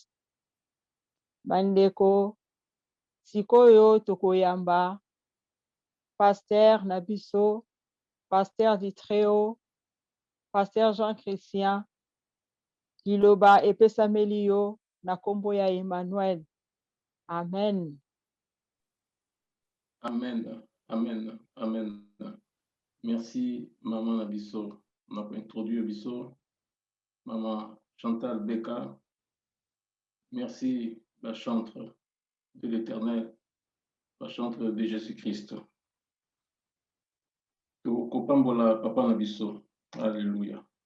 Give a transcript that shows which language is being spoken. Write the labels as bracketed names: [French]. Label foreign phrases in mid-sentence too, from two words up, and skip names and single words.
[Lingala] Bandeko, sikoyo tokoyamba, Pasteur Nabiso, Pasteur Ditréo, Pasteur Jean-Christian, Liloba Epesamelio, na kombo ya Emmanuel. Amen. Amen, amen, amen. [French] Merci, Maman Nabiso. On a introduit Biso. Maman Chantal Beka. Merci, la chantre de l'Éternel, la chantre de Jésus-Christ. [Lingala] Kopambola Papa Nabiso. Alléluia.